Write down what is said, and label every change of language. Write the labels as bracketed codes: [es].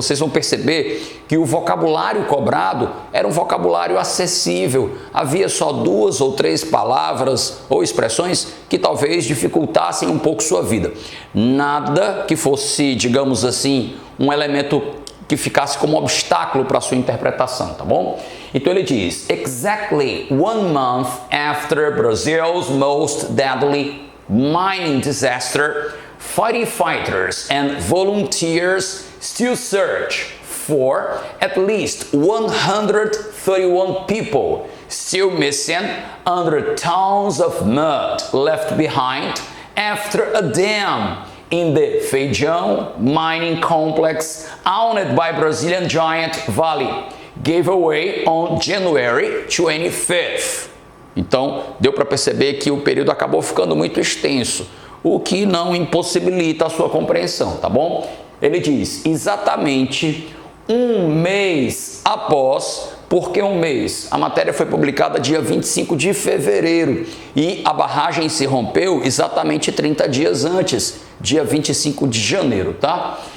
[pt] Vocês vão perceber que o vocabulário cobrado era um vocabulário acessível. Havia só 2 ou 3 palavras ou expressões que talvez dificultassem um pouco sua vida. Nada que fosse, digamos assim, um elemento que ficasse como obstáculo para a sua interpretação, tá bom? Então ele diz: [en] Exactly 1 month after Brazil's most deadly mining disaster, firefighters and volunteers still search for at least 131 people still missing under tons of mud left behind after a dam in the Feijão mining complex owned by Brazilian giant Vale gave away on January 25th. [pt] Então, deu para perceber que o período acabou ficando muito extenso, o que não impossibilita a sua compreensão, tá bom? Ele diz exatamente 1 mês após. Por que 1 mês? A matéria foi publicada dia 25 de fevereiro e a barragem se rompeu exatamente 30 dias antes, dia 25 de janeiro, tá?